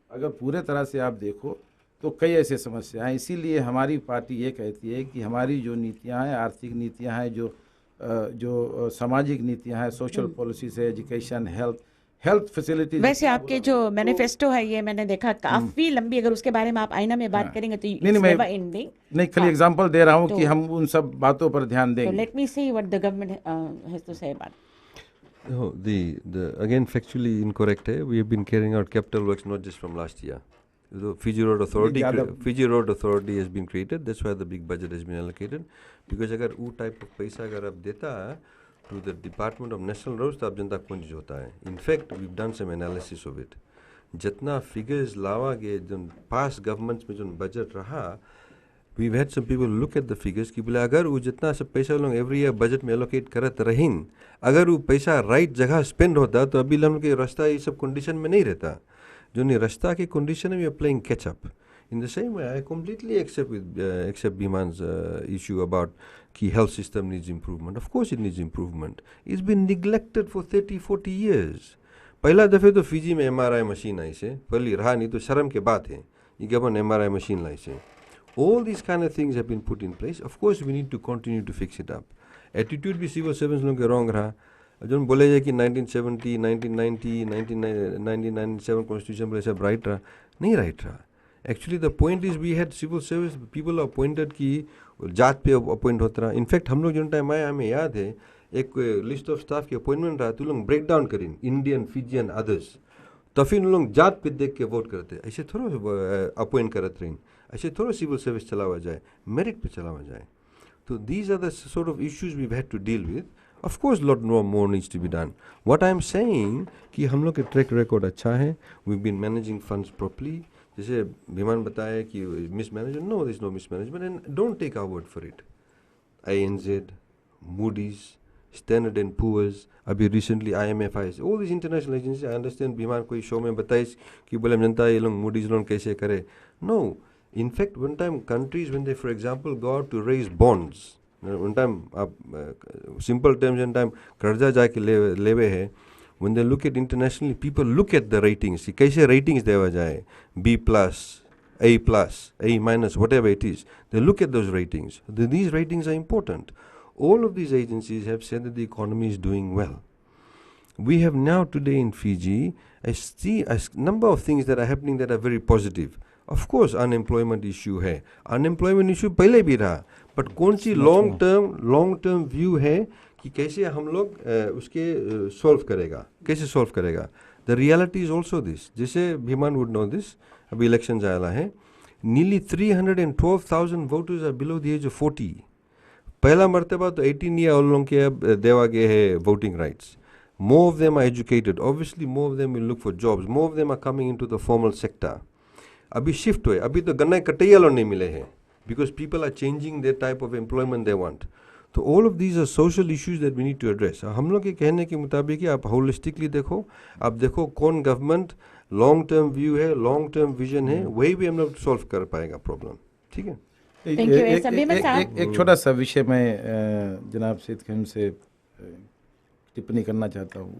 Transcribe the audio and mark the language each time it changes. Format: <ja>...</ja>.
<hi>अगर पूरे तरह से आप देखो तो कई ऐसे समस्या हैं, इसीलिए हमारी पार्टी ये कहती है कि हमारी जो नीतियां हैं, आर्थिक नीतियां हैं, जो सामाजिक नीतियां हैं, सोशल पॉलिसी से एजुकेशन, हेल्थ फैसिलिटीज। वैसे आपके जो मैनिफेस्टो है ये मैंने देखा काफी लंबी, अगर उसके बारे में आप आईना में बात करेंगे तो नहीं, खाली एग्जांपल दे रहा हूँ कि हम उन सब बातों पर ध्यान देंगे।</hi> <en>Let me see what the government has to say about. No, the again factually incorrect है. We have been carrying out capital works not just from last year. The Fiji Road Authority has been created. That's why the big budget has been allocated. Because</en> <hif>अगर वो type of पैसा अगर आप देता है</hif> <en>to the Department of National Roads</en> <hif>तो आप जनता को कुछ होता है.</hif> <en>In fact, we've done some analysis of it.</en> <hif>जितना figures लावा गए जो past governments में जो budget रहा,</hif> <en>we've had some people look at the figures</en> <hif>कि बोले अगर वो जितना सब पैसा लोग every year budget में allocate करत रहीन, अगर वो पैसा right जगह spend होता तो अभी हम के रास्ता ये सब condition में नहीं रहता. जो नहीं रास्ता की condition में</hif> <en>we are playing catch up. In the same way, I completely accept Biman's issue about</en> <hif>कि</hif> <en>health system needs improvement. Of course it needs improvement. It's been neglected for 30-40 years.</en> <hif>पहला दफ़े तो फिजी में MRI मशीन आई से, पहली रहा नहीं तो शर्म के बात है, ये गवर्नमेंट MRI मशीन लाई से.</hif> <en>All these kind of things have been put in place. Of course we need to continue to fix it up.</en> <hif>Attitude भी</hif> <en>civil servants</en> <hif>लोगों के wrong रहा. जो बोले जाए कि 1970, 1990, 1997 कॉन्स्टिट्यूशन पर सब राइट रहा, नहीं राइट रहा.</hif> <en>Actually the point is we had civil service people appointed</en> <hif>कि जात पे अपॉइंट होता रहा. इनफैक्ट हम लोग जो टाइम आया हमें याद है एक लिस्ट ऑफ स्टाफ की अपॉइंटमेंट रहा तो लोग ब्रेक डाउन करें इंडियन, फिजियन, अदर्स, तो फिर लोग जात पे देख के वोट करते. ऐसे थोड़ा अपॉइंट करते रहें, ऐसे थोड़ा सिविल सर्विस चलावा जाए, मेरिट पे चलावा जाए. तो</hif> <en>these are the sort of issues we've had to deal with. Of course lot more needs to be done. What I'm saying</en> <hif>कि हम लोग के ट्रैक रिकॉर्ड अच्छा है,</hif> <en>we've been managing funds properly.</en> <hif>जैसे विमान बताया कि</hif> <en>mismanagement, no, there is no mismanagement, and don't take our word for it. INZ, Moody's, Standard and Poor's, अभी recently IMF, all these international agencies,</en> <hif>I understand विमान कोई शो में बताइस कि बोले जनता ये लोग Moody's लोन कैसे करे.</hif> <en>No, in fact one time countries when they for example go out to raise bonds,</en> <hif>one time simple terms one time कर्जा जाके लेवे है,</hif> <en>when they look at internationally people look at the ratings</en> <hif>कि कैसे ratings देवा जाए,</hif> <en>B+, A+, A-, whatever it is, they look at those ratings. These ratings are important. All of these agencies have said that the economy is doing well. we have now today in Fiji a number of things that are happening that are very positive. Of course,</en> <hif>unemployment issue है, unemployment issue पहले भी रहा, but कौन सी long term view है कि कैसे हम लोग उसके solve करेगा, कैसे solve करेगा.</hif> <en>The reality is also this.</en> <hif>जैसे</hif> <en>Bhiman would know this.</en> <hif>अभी elections आया है.</hif> <en>Nearly 312,000 voters are below the age of 40.</en> <hif>पहला मर्तबा तो</hif> <en>18 year</en> <hif>ओल्ड लोगों के देवा गए है voting rights.</hif> <en>More of them are educated. Obviously, more of them will look for jobs. More of them are coming into the formal sector.</en> <hif>अभी शिफ्ट हुए, अभी तो गन्ना कटैया लोग नहीं मिले हैं,</hif> <en>because people are changing their type of employment they want.</en> <hif>तो</hif> <en>all of these are social issues that we need to address.</en> <hif>हम लोग के कहने के मुताबिक ही आप holistically देखो, आप देखो कौन गवर्नमेंट लॉन्ग टर्म व्यू है, लॉन्ग टर्म विजन है, वही भी हम लोग सॉल्व कर पाएगा प्रॉब्लम.</hif> <hi>ठीक है. एक छोटा सा विषय मैं जनाब सईद खलीम से टिप्पणी करना चाहता हूँ.</hi>